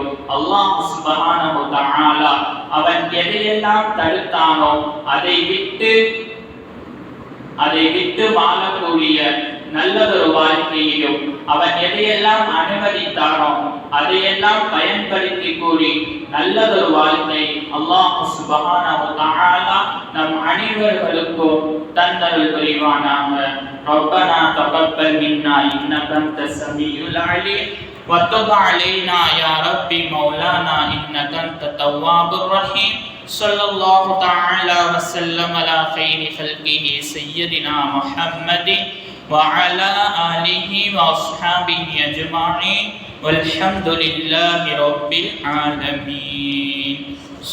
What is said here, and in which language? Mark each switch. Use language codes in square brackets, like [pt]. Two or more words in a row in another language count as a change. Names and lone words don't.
[ar] الله سبحانه وتعالى [ta] அவன் எதையெல்லாம் தடுத்தானோ அதை விட்டு வாழக்கூடிய நல்லதொரு வாழ்க்கையையும், அவன் எதையெல்லாம் அனுமதித்தானோ அதையெல்லாம் பயன்படுத்தி கூறி நல்லதொரு வாழ்க்கை [ar] الله سبحانه وتعالى [ta] நம் அனைவர்களுக்கும் தந்தருள் புரிவானாக. [ar] ربنا تقبل منا إنك أنت السميع العليم وتب علينا يا ربي مولانا إنك أنت التواب الرحيم. صلى الله تعالى وسلم على خير خلقه سيدنا محمد وعلى آله وأصحابه أجمعين والحمد لله رب العالمين.